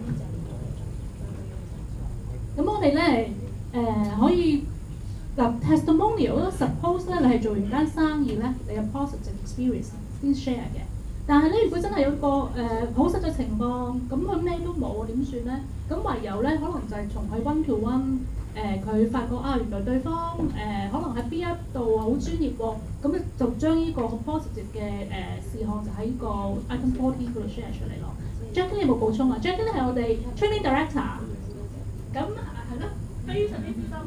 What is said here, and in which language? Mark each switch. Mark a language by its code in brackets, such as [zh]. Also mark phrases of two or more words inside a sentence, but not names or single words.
[yue] 咁我哋咧可以嗱 testimonial 咧 suppose 咧你係做完間生意咧，你有 [en] positive experience [yue] 先 share 嘅。但係咧，如果真係有個好實際情況，咁佢咩都冇點算咧？咁唯有咧，可能就係從佢 [en] one to one， [yue] 佢發覺原來對方可能喺邊一度好專業喎，咁咧就將呢個好 positive 嘅事項就喺個 item 14嗰度 share 出嚟咯。Jackie 有冇補充啊 ？Jackie 咧係我哋 [en] training director， [yue] 咁係咯，非常之資深。